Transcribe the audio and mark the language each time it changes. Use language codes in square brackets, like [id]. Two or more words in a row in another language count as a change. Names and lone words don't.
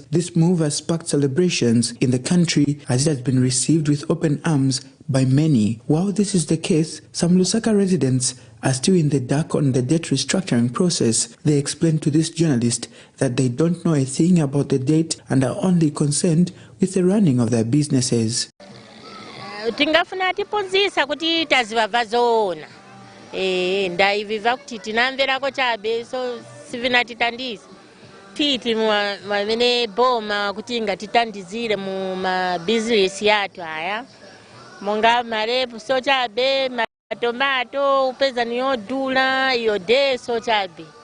[en] This move has sparked celebrations in the country as it has been received with open arms by many. While this is the case, some Lusaka residents are still in the dark on the debt restructuring process. They explained to this journalist that they don't know a thing about the debt and are only concerned with the running of their businesses. [ny] Tingafuna tiponzisa kuti taziva zona ndaiviva kuti tinamverako chabe so sivina titandisi titi mavene boma kuti ngatitandizire mu mabusiness yathu aya monga marepu so chabe matomato upeza niyodula yode so chabe